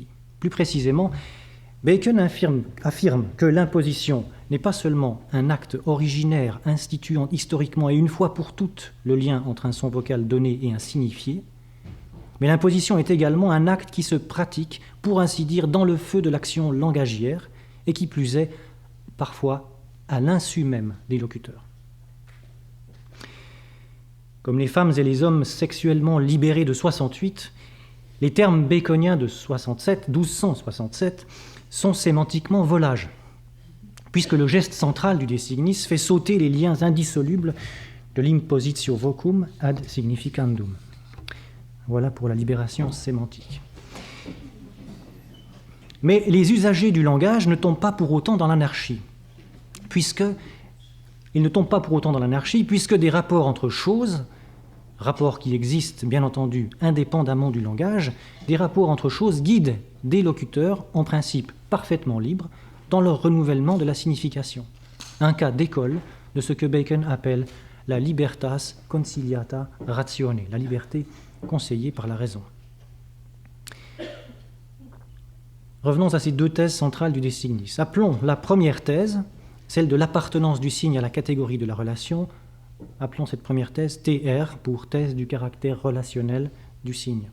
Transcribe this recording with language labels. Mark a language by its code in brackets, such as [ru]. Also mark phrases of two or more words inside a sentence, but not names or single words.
[fr] Plus précisément, Bacon affirme que l'imposition n'est pas seulement un acte originaire instituant historiquement et une fois pour toutes le lien entre un son vocal donné et un signifié, mais l'imposition est également un acte qui se pratique, pour ainsi dire, dans le feu de l'action langagière, et qui plus est, parfois, à l'insu même des locuteurs. Comme les femmes et les hommes sexuellement libérés de 68, les termes baconiens de 1267 sont sémantiquement volages, puisque le geste central du De Signis fait sauter les liens indissolubles de l' [la] impositio vocum ad significandum. [fr] Voilà pour la libération sémantique. Mais les usagers du langage ne tombent pas pour autant dans l'anarchie, puisque des rapports entre choses, rapports qui existent bien entendu indépendamment du langage, des rapports entre choses guident des locuteurs, en principe parfaitement libres, dans leur renouvellement de la signification. Un cas d'école de ce que Bacon appelle la [la] libertas conciliata ratione, [fr] la liberté conseillée par la raison. Revenons à ces deux thèses centrales du De Signis. Appelons la première thèse, celle de l'appartenance du signe à la catégorie de la relation, appelons cette première thèse TR pour thèse du caractère relationnel du signe.